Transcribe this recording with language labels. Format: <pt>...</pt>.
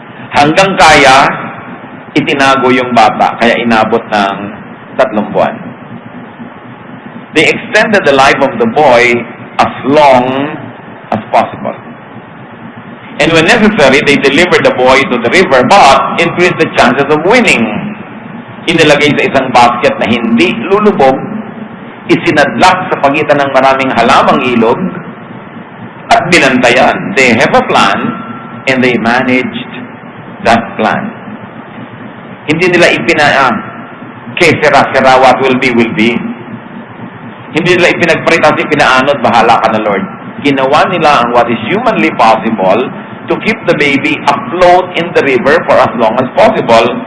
<tl>Hanggang kaya, itinago yung bata, kaya inabot ng 3 buwan.</tl> <en>They extended the life of the boy as long as possible. And when necessary, they delivered the boy to the river, but increased the chances of winning.</en> <tl>Inilagay sa isang basket na hindi lulubog, isinadlak sa pagitan ng maraming halamang ilog, at binantayan.</tl> <en>They have a plan, and they managed that plan.</en> <tl>Hindi nila sira-sira,</tl> <en>what will be, will be.</en> <tl>Hindi nila ipinagparitas, ipinaanod, bahala ka na Lord. Ginawa nila ang</tl> <en>what is humanly possible to keep the baby afloat in the river for as long as possible.</en>